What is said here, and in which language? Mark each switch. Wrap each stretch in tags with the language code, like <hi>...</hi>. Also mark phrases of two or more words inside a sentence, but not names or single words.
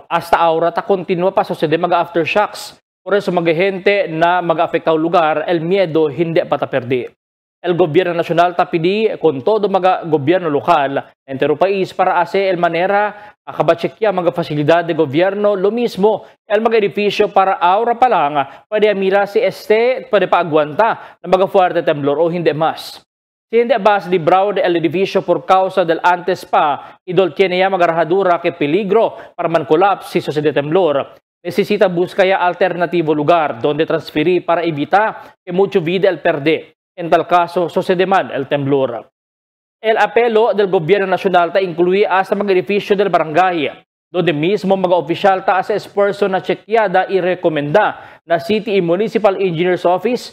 <cbk>Hasta ahora ta continua pa sucede mga aftershocks. Por eso mga gente na mag-afektaw lugar, el miedo hindi pa ta perdi. El gobierno nacional ta pidi con todo mga gobierno lokal, entero país para hacer el manera akabatsekya mga fasilidad de gobierno, lo mismo el mga edificio para ahora pa lang pwede mira si pwede pa aguanta na mga fuerte temblor o hindi mas. Si hindi bas librado del edificio por causa del antes pa, idol tiene ya magarahadura que peligro para man collapse si sucede temblor. Necesita buscar ya alternativo lugar donde transferir para evitar que mucho vida el perde. En tal caso, sucede man el temblor. El apelo del gobierno nacional ta incluye hasta mga edificio del barangay, donde mismo mga opisyal ta as person na chequeada y recomenda na City y Municipal Engineer's Office.</cbk>